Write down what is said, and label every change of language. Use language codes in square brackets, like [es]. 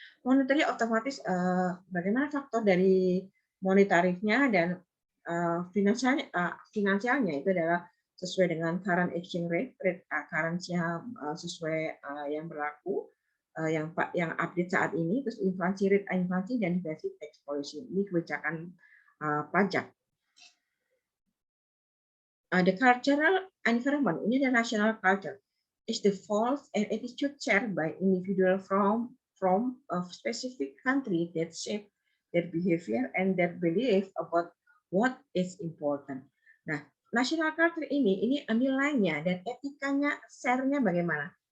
[id] Monetary otomatis bagaimana faktor dari monetariknya dan finansialnya itu adalah sesuai dengan current exchange rate, currency sesuai yang berlaku, yang update saat ini, terus inflasi rate, inflasi, dan basic tax policy, ini kebijakan pajak. [en] The cultural environment, [id] ini adalah [en] national culture, is the thoughts and attitude shared by individual from a specific country that shape their behavior and their belief about what is important. Nah, [id] national culture ini nilainya dan etikanya, share-nya bagaimana?